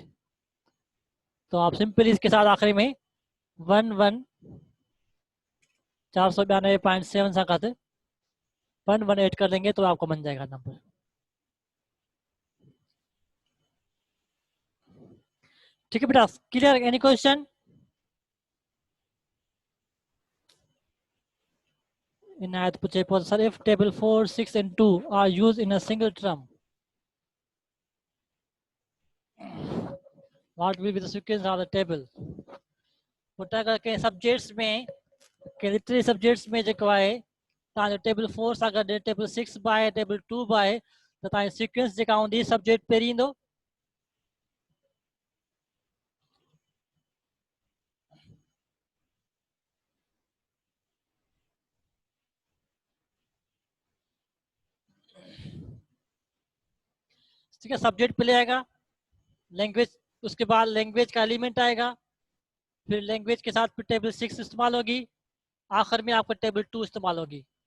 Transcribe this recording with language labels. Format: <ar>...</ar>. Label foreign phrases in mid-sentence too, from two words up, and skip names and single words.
<ur>تو آپ سمپلی اس کے ساتھ آخری میں 492.7 سا کھاتے 1 1 ایڈ کر دیں گے تو آپ کو بن جائے گا نمبر. ٹھیک ہے بیٹا، کلیئر?</ur> <en>Any question?</en> <ur>عنایت پوچھے سر,</ur> <en>If table 4 6 and 2 are used in a single term, what will be the sequence of the table.</en> <ur>بیٹا اگر کہیں سبجیکٹس میں,</ur> <sd>के लिटरेरी सब्जेक्ट्स में जो है तव्हांजो टेबल 4 सां गॾु टेबल 6 बि आहे, टेबल 2 बि आहे, त तव्हांजी सीक्वेंस जेका हूंदी सब्जेक्ट पहिरीं ईंदो।</sd> <ur>ٹھیک ہے، سبجیکٹ پہلے آئے گا، لینگویج، اس کے بعد لینگویج کا ایلیمنٹ آئے گا، پھر لینگویج کے ساتھ پھر ٹیبل 6 استعمال ہوگی، آخر میں آپ کو ٹیبل 2 استعمال ہوگی.</ur>